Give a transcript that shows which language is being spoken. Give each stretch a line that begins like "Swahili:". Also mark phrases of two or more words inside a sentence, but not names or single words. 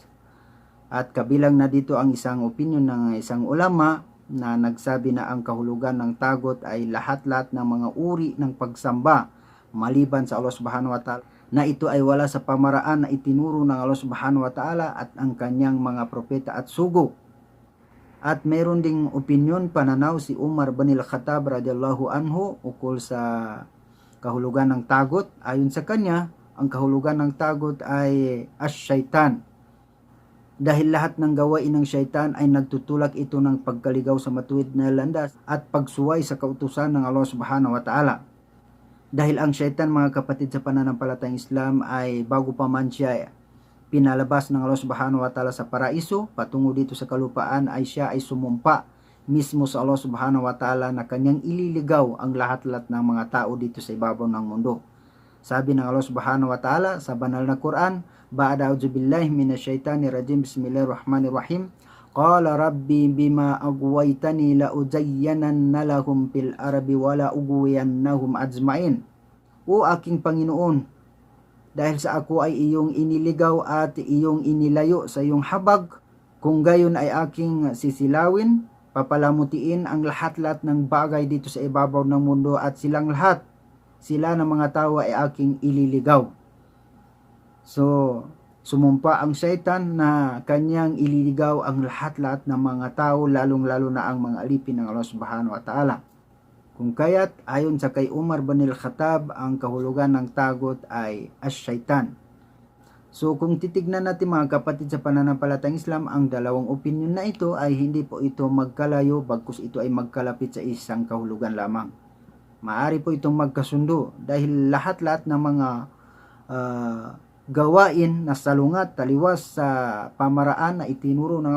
Filipino: At kabilang na dito ang isang opinyon ng isang ulama na nagsabi na ang kahulugan ng tagot ay lahat-lahat ng mga uri ng pagsamba maliban sa
Arabic: الله سبحانه وتعالى,
Filipino: na ito ay wala sa pamaraan na itinuro ng
Arabic: الله سبحانه وتعالى
Filipino: at ang kanyang mga propeta at sugo. At meron ding opinyon, pananaw si Umar bin al-Khattab
Arabic: رضي الله عنه
Filipino: ukol sa kahulugan ng tagot. Ayon sa kanya, ang kahulugan ng tagot ay ash-shaytan. Dahil lahat ng gawain ng syaitan ay nagtutulak ito ng pagkaligaw sa matuwid na landas at pagsuway sa kautusan ng
Arabic: الله سبحانه وتعالى.
Filipino: Dahil ang syaitan mga kapatid sa pananampalatayang Islam ay bago pa man siya pinalabas ng
Arabic: الله سبحانه وتعالى
Filipino: sa paraiso patungo dito sa kalupaan, ay siya ay sumumpa mismo sa
Arabic: الله سبحانه وتعالى
Filipino: na kanyang ililigaw ang lahat-lahat ng mga tao dito sa ibabaw ng mundo. Sabi ng
Arabic: الله سبحانه وتعالى
Filipino: sa banal na Quran,
Arabic: بعد أعوذ بالله من الشيطان الرجيم بسم الله الرحمن الرحيم قال رب بما أغويتني لأزينن لهم في الأرض ولأغوينهم أجمعين.
Filipino: O aking Panginoon, dahil sa ako ay iyong iniligaw at iyong inilayo sa iyong habag, kung gayon ay aking sisilawin, papalamutiin ang lahat-lahat ng bagay dito sa ibabaw ng mundo, at silang lahat, sila ng mga tao ay aking ililigaw. So, sumumpa ang syaitan na kanyang ililigaw ang lahat-lahat ng mga tao, lalong-lalo na ang mga alipin ng
Arabic: الله سبحانه وتعالى.
Filipino: Kung kaya't, ayon sa kay Umar bin al-Khattab, ang kahulugan ng tagot ay ash-shaytan. So kung titignan natin mga kapatid sa pananampalatayang Islam, ang dalawang opinion na ito ay hindi po ito magkalayo, bagkus ito ay magkalapit sa isang kahulugan lamang. Maari po itong magkasundo dahil lahat-lahat ng mga gawain na salungat, taliwas sa pamaraan na itinuro ng